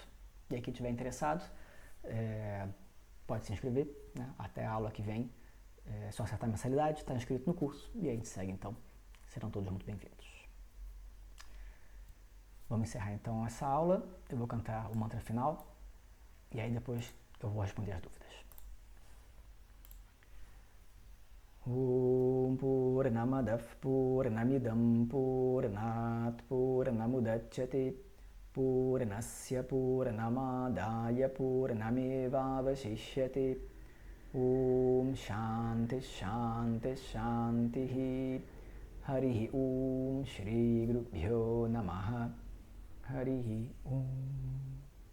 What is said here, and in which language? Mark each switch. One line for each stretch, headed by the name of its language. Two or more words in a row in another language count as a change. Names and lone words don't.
Portuguese: E aí quem estiver interessado, pode se inscrever, né? Até a aula que vem, é só acertar a mensalidade, está inscrito no curso, e aí a gente segue então, serão todos muito bem-vindos. Vamos encerrar então essa aula, eu vou cantar o mantra final, e aí depois eu vou responder as dúvidas.
Sanskrit: ॐ पूर्णमदः पूर्णमिदम् पूर्णात् पूर्णमुदच्यते पूर्णस्य पूर्णमादाय पूर्णमेवावशिष्यते ॐ शान्ति शान्ति शान्ति हरिः ॐ श्री गुरुभ्यो नमः हरिः ॐ